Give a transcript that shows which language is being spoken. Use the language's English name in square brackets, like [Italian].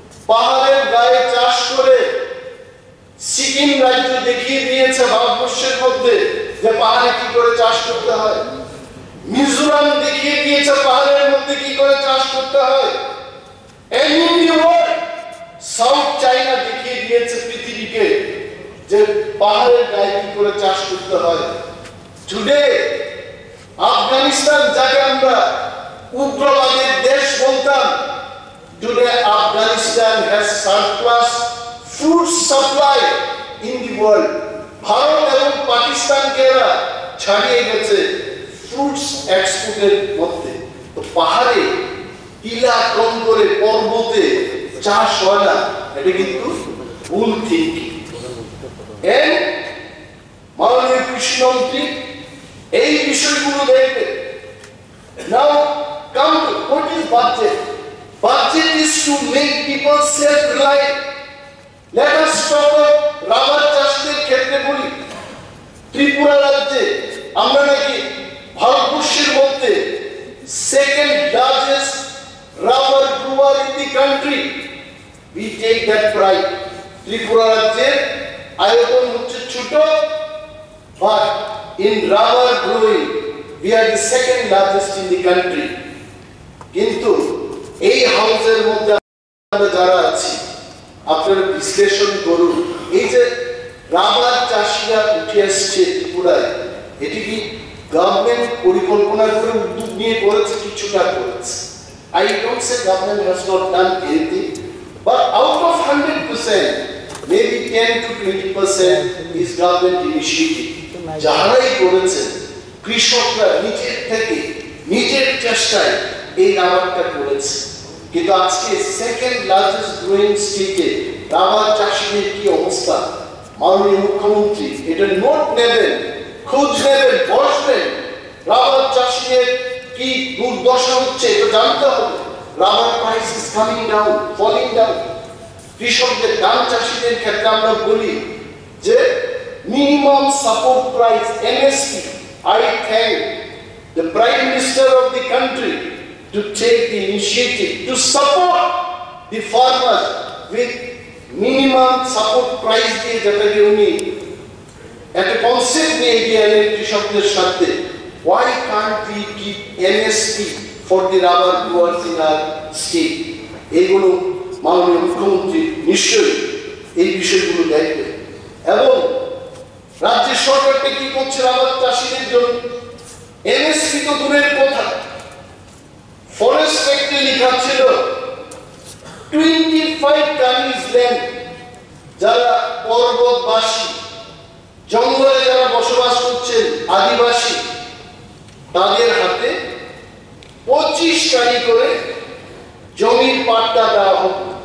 [Bangla] পাহাড়ের গায়ে চাষ করে সিকিম রাজ্য দেখিয়ে দিয়েছে ভারতবর্ষের মধ্যে যে পাহাড়ে কি করে চাষ করতে হয়। মিজোরাম দেখিয়ে দিয়েছে পাহাড়ের মধ্যে কি করে চাষ করতে হয়। [English] and in the world, [Bangla] south China দেখিয়ে দিয়েছে পৃথিবীকে যে পাহাড়ের গায়ে কি করে চাষ করতে হয়। [English] today Afghanistan, [Bangla] যাকে আমরা উগ্রবাদের দেশ বলতাম, [English] today Afghanistan has surplus food supply in the world. [Bangla] Bharat এবং পাকিস্তানকে এরা ছাড়িয়ে গেছে ফ্রুটস এক্সপোর্টের মধ্যে। তো পাহাড়ে টিলা কম করে পর্বতে চাষ হয় না, এটা কিন্তু ভুল থিঙ্কিং। মাননীয় কৃষিমন্ত্রী এই বিষয়গুলো দেখবেন। [English] Now come to what is budget? Budget is to make people self-reliant. Let us talk about [Bangla] rubber চাষের ক্ষেত্রে বলি। ত্রিপুরা রাজ্যে আমরা নাকি ভারতবর্ষের মধ্যে [English] Second largest rubber grower in the country. We take that pride. [Bangla] Tripura রাজ্যের আয়তন হচ্ছে ছোট, [English] but in rubber growing we are the second largest in the country. [Bangla] কিন্তু এই হাউসের মধ্যে আমরা যারা আছি, আপনারা বিশ্লেষণ করুন, এই যে রাবার চাষিরা উঠে আসছে ত্রিপুরায়, এটি কি গভর্নমেন্ট পরিকল্পনা করে উদ্যোগ নিয়ে করেছে? কিছুটা করেছে। [English] I don't say government has not done anything, but out of 100%, maybe 10 to 20% is government initiative. [Bangla] যারাই করেছে কৃষকরা নিজের থেকে, নিজের চেষ্টায় এই রাবারটা করেছে। কিন্তু আজকে [English] second largest growing স্টেটে [Bangla] রাবার চাষীদের কি অবস্থা, মাননীয় মুখ্যমন্ত্রী এটা নোট নেবেন, খোঁজ নেবেন, বসবেন। রাবার চাষীদের কি দুর্দশা হচ্ছে এটা জানতে হবে। [English] Rubber price is coming down, falling down. [Bangla] কৃষকদের, ধান চাষীদের ক্ষেত্রে আমরা বলি যে [English] Minimum support price MSP. I thank the Prime Minister of the country to take the initiative to support the farmers with minimum support price [Bangla] দিয়ে, যেটাকে উনি একটা কনসেপ্ট নিয়ে গিয়ে কৃষকদের সাথে। [English] Why can't we keep MSP for the rubber growers in our state? [Bangla] এইগুলো মাননীয় মুখ্যমন্ত্রী নিশ্চয়ই এই বিষয়গুলো দেখবেন। এবং রাজ্যের সরকারটা কি করছে রাবার চাষীদের জন্য? MSP তো দূরের কথা, ফরেস্ট অ্যাক্টে লেখা ছিল 25 কানিজ ল্যান্ড, যারা পর্বতবাসী, জঙ্গলে যারা বসবাস করছেন, আদিবাসী, তাদের হাতে 25 কানি করে জমির পাট্টা দেওয়া হবে।